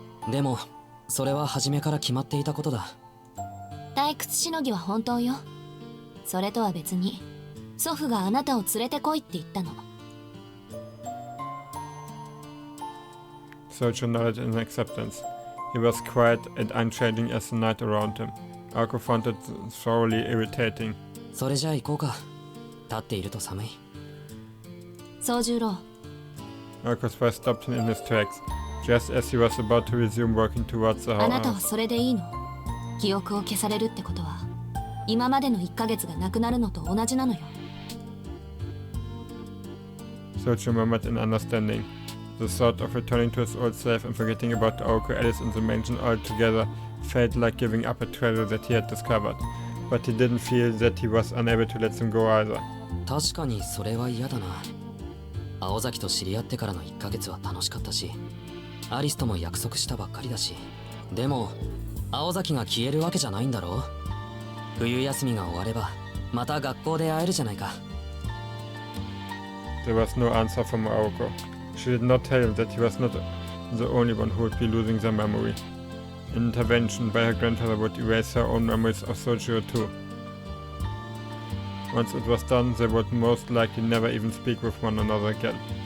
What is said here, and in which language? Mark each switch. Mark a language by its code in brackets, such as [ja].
[ja] でも、それは初めから決まっていたことだ。退屈しのぎは本当よ。それとは別に、祖父があなたを連れてこいって言ったの。 [en] Sochi nodded in acceptance. He was quiet and unchanging as the night around him. Aoko found it thoroughly irritating. [ja] それじゃあ行こうか。立っていると寒い。宗十郎。 [en] Aoko's voice stopped him in his tracks, just as he was about to resume walking towards the house. [ja] あなたはそれでいいの？記憶を消されるってことは、今までの1ヶ月がなくなるのと同じなのよ。 [en] Sochi murmured in understanding. The thought of returning to his old self and forgetting about Aoko, Alice and the mansion altogether felt like giving up a treasure that he had discovered. But he didn't feel that he was unable to let them go either. [ja] 確かにそれは嫌だな。青崎と知り合ってからの1ヶ月は楽しかったし、アリスとも約束したばっかりだし。でも青崎が消えるわけじゃないんだろう。冬休みが終わればまた学校で会えるじゃないか。 [en] There was no answer from Aoko. She did not tell him that he was not the only one who would be losing their memory. An intervention by her grandfather would erase her own memories of Sojiro too. Once it was done, they would most likely never even speak with one another again.